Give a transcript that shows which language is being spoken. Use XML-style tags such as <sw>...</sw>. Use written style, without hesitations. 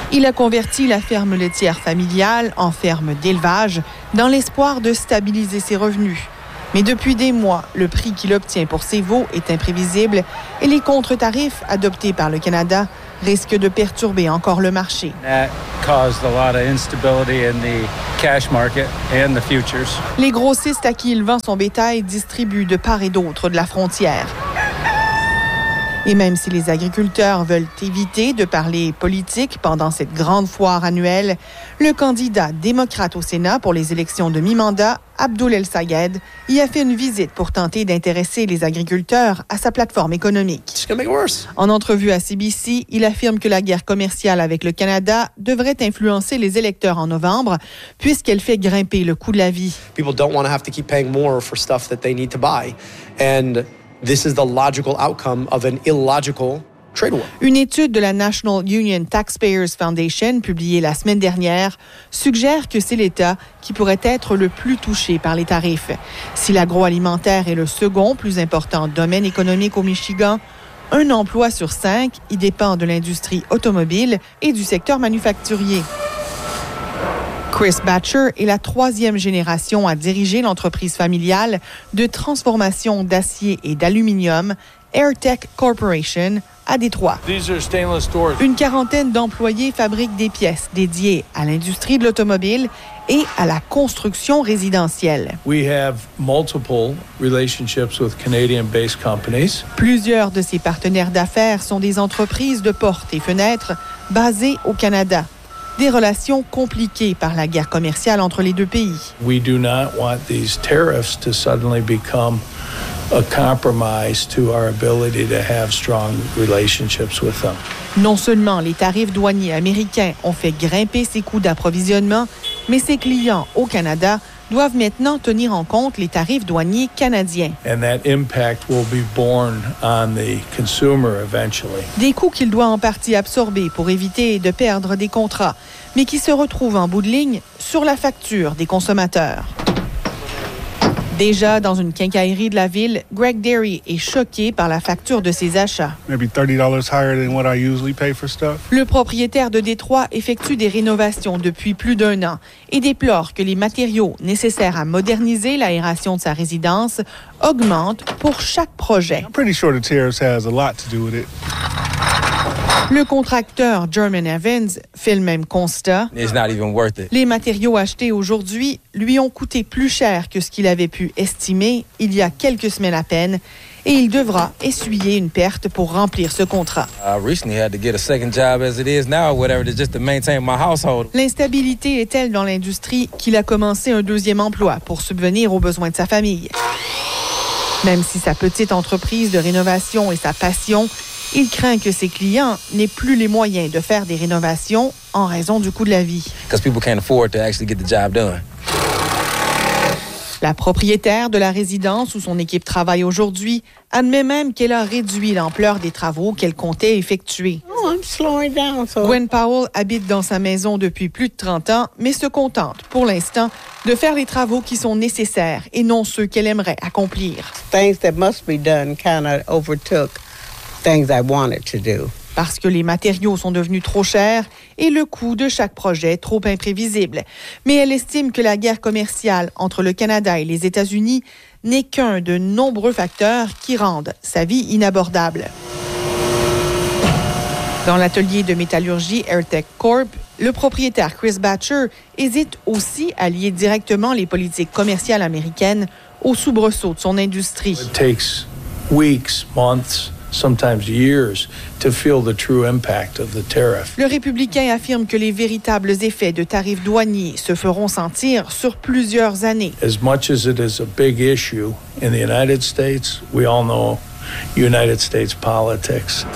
<fr>Il a converti la ferme laitière familiale en ferme d'élevage dans l'espoir de stabiliser ses revenus. Mais depuis des mois, le prix qu'il obtient pour ses veaux est imprévisible et les contre-tarifs adoptés par le Canada risque de perturber encore le marché.</fr> <en>That caused a lot of instability in the cash market and the futures.</en> <fr>Les grossistes à qui il vend son bétail distribuent de part et d'autre de la frontière. Et même si les agriculteurs veulent éviter de parler politique pendant cette grande foire annuelle, le candidat démocrate au Sénat pour les élections de mi-mandat, Abdul El Sayed, y a fait une visite pour tenter d'intéresser les agriculteurs à sa plateforme économique.</fr> <en>It's gonna be worse.</en> <fr>En entrevue à CBC, il affirme que la guerre commerciale avec le Canada devrait influencer les électeurs en novembre, puisqu'elle fait grimper le coût de la vie.</fr> <en>People don't want to have to keep paying more for stuff that they need to buy. And this is the logical outcome of an illogical trade war.</en> <fr>Une étude de la National Union Taxpayers Foundation, publiée la semaine dernière, suggère que c'est l'État qui pourrait être le plus touché par les tarifs. Si l'agroalimentaire est le second plus important domaine économique au Michigan, un emploi sur cinq y dépend de l'industrie automobile et du secteur manufacturier. Chris Batcher est la troisième génération à diriger l'entreprise familiale de transformation d'acier et d'aluminium, AirTech Corporation, à Détroit.</fr> <en>These are stainless doors.</en> <fr>Une quarantaine d'employés fabriquent des pièces dédiées à l'industrie de l'automobile et à la construction résidentielle.</fr> <en>We have multiple relationships with Canadian-based companies.</en> <fr>Plusieurs de ses partenaires d'affaires sont des entreprises de portes et fenêtres basées au Canada. Des relations compliquées par la guerre commerciale entre les deux pays.</fr> <en>We do not want these tariffs to suddenly become a compromise to our ability to have strong relationships with them.</en> <fr>Non seulement les tarifs douaniers américains ont fait grimper ses coûts d'approvisionnement, mais ses clients au Canada doivent maintenant tenir en compte les tarifs douaniers canadiens.</fr> <en>And that impact will be borne on the consumer eventually.</en> <fr>Des coûts qu'il doit en partie absorber pour éviter de perdre des contrats, mais qui se retrouvent en bout de ligne sur la facture des consommateurs. Déjà dans une quincaillerie de la ville, Greg Derry est choqué par la facture de ses achats.</fr> <en>Maybe $30 higher than what I usually pay for stuff.</en> <fr>Le propriétaire de Détroit effectue des rénovations depuis plus d'un an et déplore que les matériaux nécessaires à moderniser l'aération de sa résidence augmentent pour chaque projet.</fr> <en>I'm pretty sure the tariffs has a lot to do with it.</en> <fr>Le contracteur German Evans fait le même constat.</fr> <en>It's not even worth it.</en> <fr>Les matériaux achetés aujourd'hui lui ont coûté plus cher que ce qu'il avait pu estimer il y a quelques semaines à peine, et il devra essuyer une perte pour remplir ce contrat. L'instabilité est telle dans l'industrie qu'il a commencé un deuxième emploi pour subvenir aux besoins de sa famille. Même si sa petite entreprise de rénovation est sa passion, il craint que ses clients n'aient plus les moyens de faire des rénovations en raison du coût de la vie.</fr> <en>Because people can't afford to actually get the job done.</en> <fr>La propriétaire de la résidence où son équipe travaille aujourd'hui admet même qu'elle a réduit l'ampleur des travaux qu'elle comptait effectuer.</fr> <en>Oh, I'm slowing down, so.</en> <fr>Gwen Powell habite dans sa maison depuis plus de 30 ans, mais se contente, pour l'instant, de faire les travaux qui sont nécessaires et non ceux qu'elle aimerait accomplir.</fr> <en>Things that must be done kind of overtook things I wanted to do.</en> <fr>Parce que les matériaux sont devenus trop chers et le coût de chaque projet trop imprévisible. Mais elle estime que la guerre commerciale entre le Canada et les États-Unis n'est qu'un de nombreux facteurs qui rendent sa vie inabordable. Dans l'atelier de métallurgie AirTech Corp, Le propriétaire Chris Boettcher hésite aussi à lier directement les politiques commerciales américaines au soubresaut de son industrie.</fr> <en>It takes weeks, months, sometimes years to feel the true impact of the tariff.</en> <fr>Le républicain affirme que les véritables effets de tarifs douaniers se feront sentir sur plusieurs années.</fr> <en>As much as it is a big issue in the United States, we all know United States politics.</en>